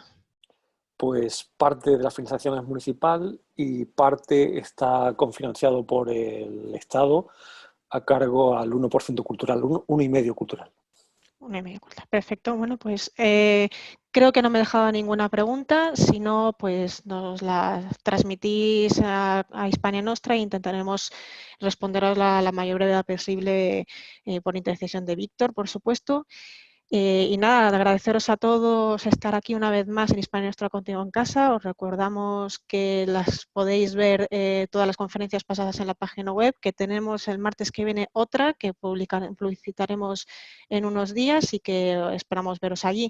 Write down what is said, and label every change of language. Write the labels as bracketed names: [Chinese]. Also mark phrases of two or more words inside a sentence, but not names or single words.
[Spanish] Pues parte de la financiación es municipal y parte está cofinanciado por el Estado a cargo al 1% cultural, 1,5% cultural. Una y media corta. Perfecto. Bueno, pues creo que no me he dejado ninguna pregunta. Si no, pues nos la transmitís a Hispania Nostra e intentaremos responderos la mayor brevedad posible por intercesión de Víctor, por supuesto. Y nada, agradeceros a todos estar aquí una vez más en Hispania Nostra Contigo en Casa. Os recordamos que las podéis ver todas las conferencias pasadas en la página web, que tenemos el martes que viene otra que publicitaremos en unos días y que esperamos veros allí.